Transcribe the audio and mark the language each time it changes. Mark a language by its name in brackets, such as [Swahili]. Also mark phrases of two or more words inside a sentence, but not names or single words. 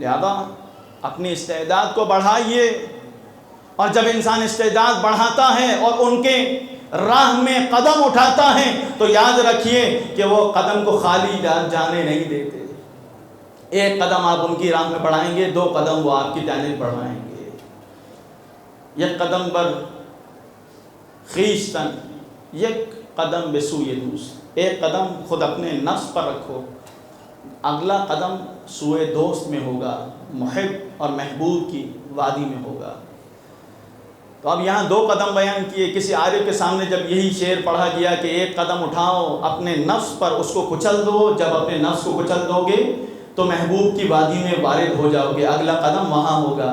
[Urdu] لہذا اپنی استعداد کو بڑھائیے، اور جب انسان استعداد بڑھاتا ہے اور ان کے راہ میں قدم اٹھاتا ہے تو یاد رکھیے کہ وہ قدم کو خالی جانے نہیں دیتے، ایک قدم آپ ان کی راہ میں بڑھائیں گے، دو قدم وہ آپ کی جانب بڑھائیں گے، [Persian] یک قدم بر خیشتن یک قدم بسوی دوس، [Urdu] ایک قدم خود اپنے نفس پر رکھو، اگلا قدم سوئے دوست میں ہوگا، محب اور محبوب کی وادی میں ہوگا۔ تو اب یہاں 2 قدم بیان کیے۔ کسی عارف کے سامنے جب یہی شعر پڑھا گیا کہ ایک قدم اٹھاؤ اپنے نفس پر، اس کو کچل دو، جب اپنے نفس کو کچل دو گے تو محبوب کی وادی میں وارد ہو جاؤ گے، اگلا قدم وہاں ہوگا۔